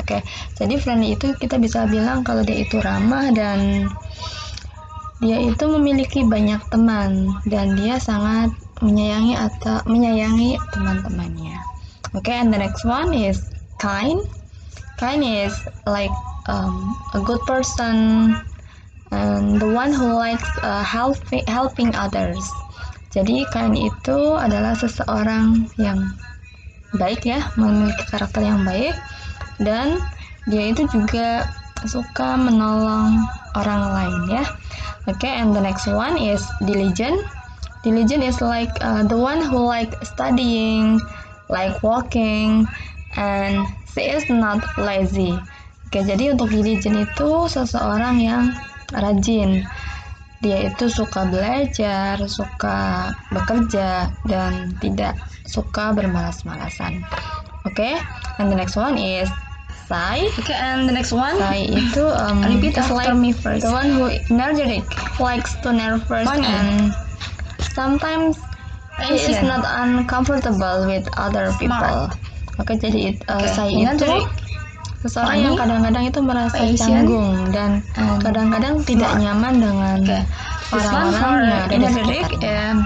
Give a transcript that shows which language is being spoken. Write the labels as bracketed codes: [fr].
[id] Okay, jadi friendly itu kita bisa bilang kalau dia itu ramah dan dia itu memiliki banyak teman dan dia sangat menyayangi teman-temannya. [en] Okay, and the next one is kind. Kind is like a good person and the one who likes helping others. [id] Jadi kind itu adalah seseorang yang baik ya, memiliki karakter yang baik dan dia itu juga suka menolong orang lain ya. [en] Okay, and the next one is diligent. Diligent is like the one who like studying, like walking, and she is not lazy. [id] Oke, jadi untuk diligent itu seseorang yang rajin. Dia itu suka belajar, suka bekerja, dan tidak suka bermalas-malasan. [en] Oke, and the next one is shy. Okay, and the next one, shy itu repeat after me first. The one who energetic, likes to nervous and sometimes he is not uncomfortable with other people. [id] Oke, jadi shy itu seseorang yang kadang-kadang itu merasa canggung dan kadang-kadang tidak nyaman dengan orang-orang yang ada di sekitarnya.